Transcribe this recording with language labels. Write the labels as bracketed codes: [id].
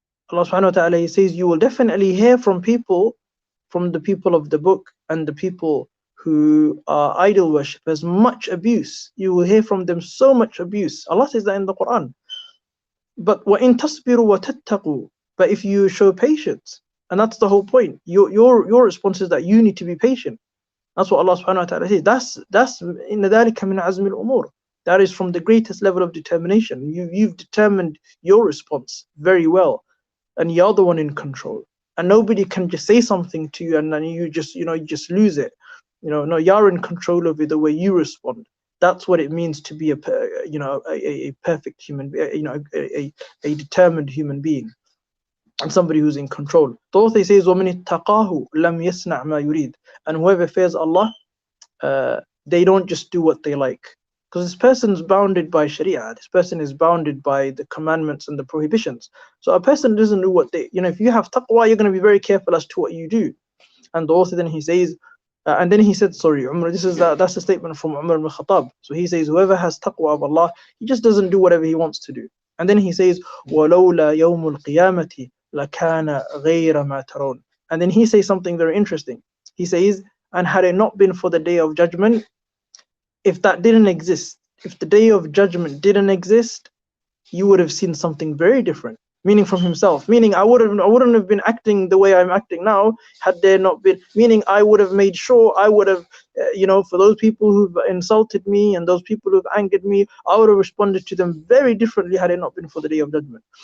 [en] Allah subhanahu wa ta'ala, He says, you will definitely hear from the people of the book and the people who are idol worshippers, much abuse. You will hear from them so much abuse. Allah says that in the Quran. But [ar] وَإِن تَصْبِرُوا وَتَتَّقُوا, [en] but if you show patience, and that's the whole point. Your response is that you need to be patient. That's what Allah subhanahu wa ta'ala says. That's [ar] إِنَّ ذَلِكَ مِنْ عَزْمِ الْأُمُورِ. [en] That is from the greatest level of determination. You've determined your response very well, and you're the one in control. And nobody can just say something to you and then you just lose it. No, you're in control over the way you respond. That's what it means to be a perfect human being, a determined human being, and somebody who's in control. The author says, [ar] وَمَنِ اتَّقَاهُ لَمْ يَصْنَعْ مَا يُرِيدُ. [en] And whoever fears Allah, they don't just do what they like. Because this person's bounded by Sharia. This person is bounded by the commandments and the prohibitions. So a person doesn't do what they, if you have taqwa, you're going to be very careful as to what you do. And the author then he says, and then he said, Umar, that's a statement from Umar ibn Khattab. So he says, whoever has taqwa of Allah, he just doesn't do whatever he wants to do. And then he says, [ar] وَلَوْلَا يَوْمُ الْقِيَامَةِ لَكَانَ غَيْرَ مَا تَرَوْنَ. [en] And then he says something very interesting. He says, and had it not been for the day of judgment, if that didn't exist, if the day of judgment didn't exist, you would have seen something very different. Meaning from himself, meaning I wouldn't have been acting the way I'm acting now had there not been, meaning I would have made sure, I would have, for those people who've insulted me and those people who've angered me, I would have responded to them very differently had it not been for the day of judgment.